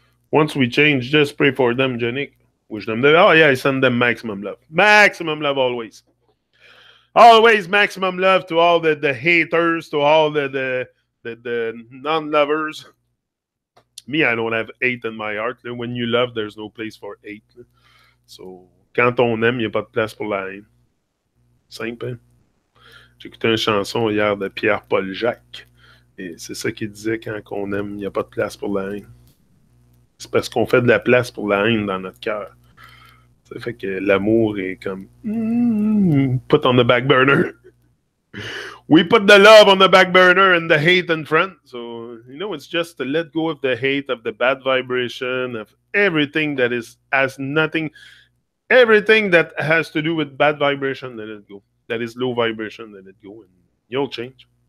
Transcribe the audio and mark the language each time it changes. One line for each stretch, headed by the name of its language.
English: Once we change, just pray for them, Janik. Wish them oh yeah, I send them maximum love. Maximum love always. Always maximum love to all the haters, to all the non-lovers. Me, I don't have hate in my heart. When you love, there's no place for hate.
French: So, quand on aime, il n'y a pas de place pour la haine. Simple, hein? J'ai écouté une chanson hier de Pierre-Paul Jacques. Et c'est ça qu'il disait, quand on aime, il n'y a pas de place pour la haine. C'est parce qu'on fait de la place pour la haine dans notre cœur. Ça fait que l'amour est comme
English: put on the back burner. We put the love on the back burner and the hate in front. So, it's just to let go of the hate, of the bad vibration, of everything that is has nothing, everything that has to do with bad vibration, let it go. That is low vibration, let it go, and you'll change.